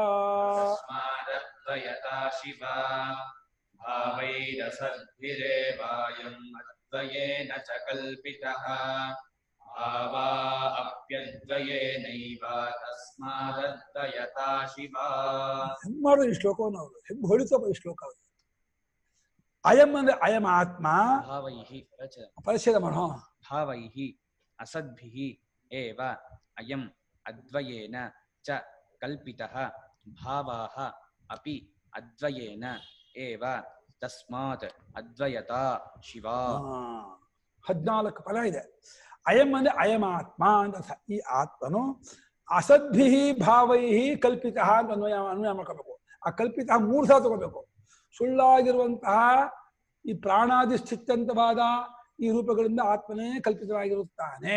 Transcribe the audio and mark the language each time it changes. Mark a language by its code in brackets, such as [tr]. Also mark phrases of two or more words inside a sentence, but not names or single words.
[sa] ಭಾವೈರಸದ್ಭಿರೇವಾಯಂ ಅದ್ವಯೇನ ಚ ಕಲ್ಪಿತಃ ಭಾವಾ ಅಪ್ಯದ್ವಯೇನೈವ ತಸ್ಮಾದದ್ವಯತಾ ಶಿವ. [kn] ಹೆಂಗ್ ಮಾಡೋದು ಈ ಶ್ಲೋಕವನ್ನು ಅವರು, ಹೆಂಗ್ ಹೊಳಿತಪ್ಪ ಈ ಶ್ಲೋಕ. ಅಯಂ ಅಂದ್ರೆ [sa] ಅಯಂ ಆತ್ಮ. [kn] ಭಾವೈಹಿ ಪರಿಚ್ಛೇದ ಮಾಡೋ. [sa] ಭಾವೈಹಿ ಅಸದ್ಭಿಹಿ ಏವ ಅಯಂ ಅದ್ವಯೇನ ಚ ಕಲ್ಪಿತಃ ಭಾವಾಃ ಅಪಿ ಅದ್ವಯೇನ ಏವ ತಸ್ಮಾತ್ ಅದ್ವಯತಾ ಶಿವ. [kn] 14 ಫಲ ಇದೆ. ಅಯಂ ಅಂದ್ರೆ [sa] ಅಯಂ ಆತ್ಮ [kn] ಅಂತ. ಈ ಆತ್ಮನು [sa] ಅಸದ್ಭಿಹಿ ಭಾವೈಹಿ [kn] ಕಲ್ಪಿತ ಅಂತ ಅನ್ವಯ ಮಾಡ್ಕೋಬೇಕು. ಆ ಕಲ್ಪಿತ 3 ಸಲ ತಗೋಬೇಕು. ಸುಳ್ಳಾಗಿರುವಂತಹ ಈ ಪ್ರಾಣಾದಿ ಸ್ಥಿತ್ಯಂತವಾದ ಈ ರೂಪಗಳಿಂದ ಆತ್ಮನೇ ಕಲ್ಪಿತವಾಗಿರುತ್ತಾನೆ.